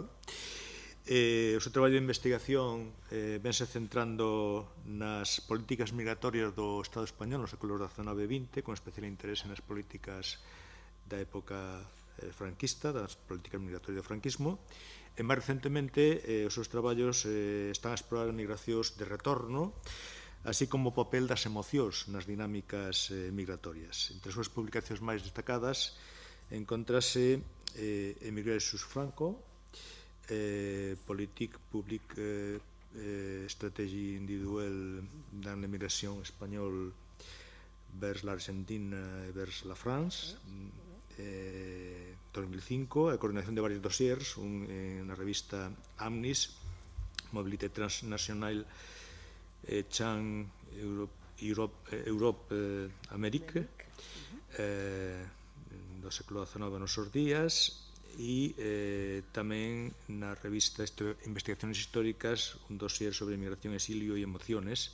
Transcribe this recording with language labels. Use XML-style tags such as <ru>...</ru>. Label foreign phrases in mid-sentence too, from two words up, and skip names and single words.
<gl>O seu traballo de investigación vense centrando nas políticas migratorias do Estado español nos séculos XIX e XX, con especial interese nas políticas da época franquista, das políticas migratorias do franquismo. E máis recentemente, os seus traballos están a explorar migracións de retorno, así como o papel das emocións nas dinámicas migratorias. Entre as súas publicacións máis destacadas encontrase</gl> <fr>Emigrer sous Franco, Politique publique stratégie individuelle dans l'emigración espagnole vers l'Argentina e vers la France,</fr> <gl>2005, a coordinación de varios dossiers, na revista Amnis, Mobilité Transnationale Chan Europe Amérique, do século XIX nos seus días, e tamén na revista Investigaciones Históricas, un dossier sobre migración, exilio e emociones,</gl>